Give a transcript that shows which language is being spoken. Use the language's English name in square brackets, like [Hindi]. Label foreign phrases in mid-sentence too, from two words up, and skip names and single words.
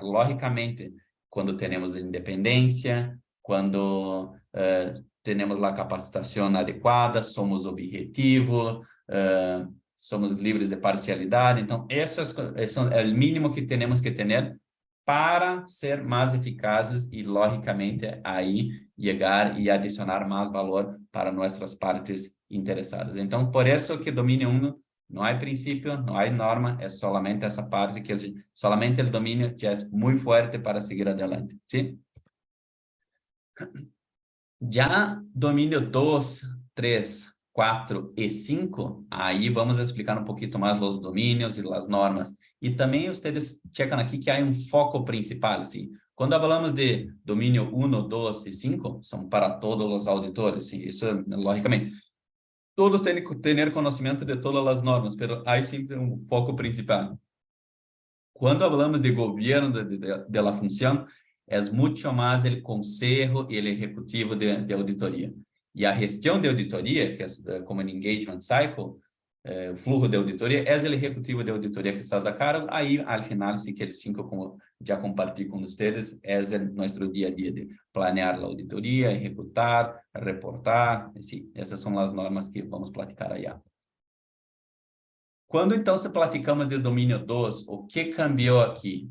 [Portuguese] Logicamente, quando temos independência, quando temos a capacitação adequada, somos objetivos, somos livres de parcialidade. Então, esse é o mínimo que temos que ter para ser mais eficazes e, logicamente, aí chegar e adicionar mais valor para nossas partes interessadas. Então, por isso que domínio [Spanish] 1 no hay principio, no hay norma, es solamente esa parte que es solamente el dominio ya es muy fuerte para seguir adelante, ¿sí? Ya dominio 2, 3, 4 y 5, ahí vamos a explicar un poquito más los dominios y las normas. Y también ustedes checan aquí que hay un foco principal, ¿sí? Cuando hablamos de dominio 1, 2 y 5, son para todos los auditores, ¿sí? Eso, lógicamente, [Portuguese] todos têm que ter conhecimento de todas as normas, mas há sempre foco principal. Quando falamos de governo de la função, é muito mais o conselho e o executivo de auditoria. E a gestão de auditoria, que é como o [English] engagement cycle, [Portuguese] o fluxo de auditoria, é o executivo de auditoria que está a cargo. Aí, ao final, sim, aqueles 5 como já compartilhei com vocês, é o nosso dia a dia de planear a auditoria, executar, reportar. Sim, essas são as normas que vamos platicar aí. Quando, então, se platicamos de domínio 2, o que cambiou aqui?